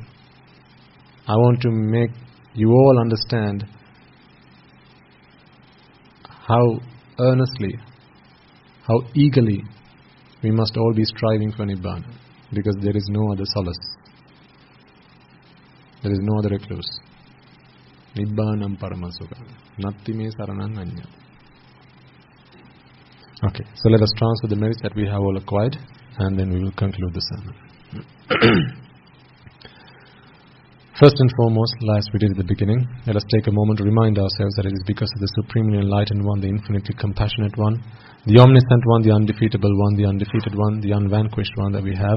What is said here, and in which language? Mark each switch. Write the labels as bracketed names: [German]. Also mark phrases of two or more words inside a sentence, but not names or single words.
[English] I want to make you all understand how earnestly, how eagerly we must all be striving for Nibbana, because there is no other solace. There is no other recluse. [Pali] Nibbanam Paramasukha. Natti me saranam anya. [English] Okay, so let us transfer the merits that we have all acquired, and then we will conclude the sermon. First and foremost, as we did at the beginning, let us take a moment to remind ourselves that it is because of the Supremely Enlightened One, the Infinitely Compassionate One, the Omniscient One, the Undefeatable One, the Undefeated One, the Unvanquished One that we have.